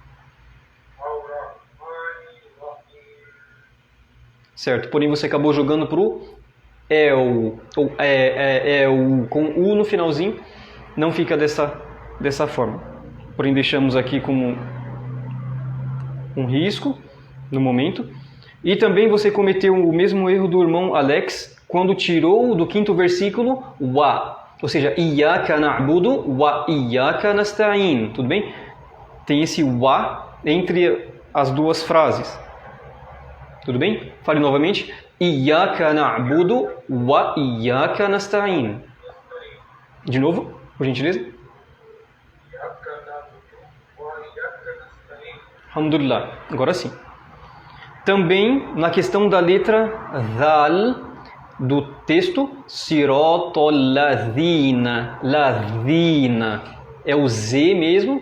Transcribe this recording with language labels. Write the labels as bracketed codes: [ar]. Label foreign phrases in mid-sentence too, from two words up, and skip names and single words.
[pt] Certo, porém você acabou jogando para o El, ou El, com U no finalzinho, não fica dessa forma. Porém deixamos aqui como um risco no momento. E também você cometeu o mesmo erro do irmão Alex quando tirou do 5º versículo wa, ou seja, [ar] إياك نعبد وإياك نستعين, [pt] tudo bem? Tem esse wa entre as duas frases, tudo bem? Fale novamente, [ar] إياك نعبد وإياك نستعين. [pt] De novo, por gentileza. Alhamdulillah, agora sim. Também na questão da letra Dhal do texto, [ar] صراط الذين الذين, [pt] é o Z mesmo.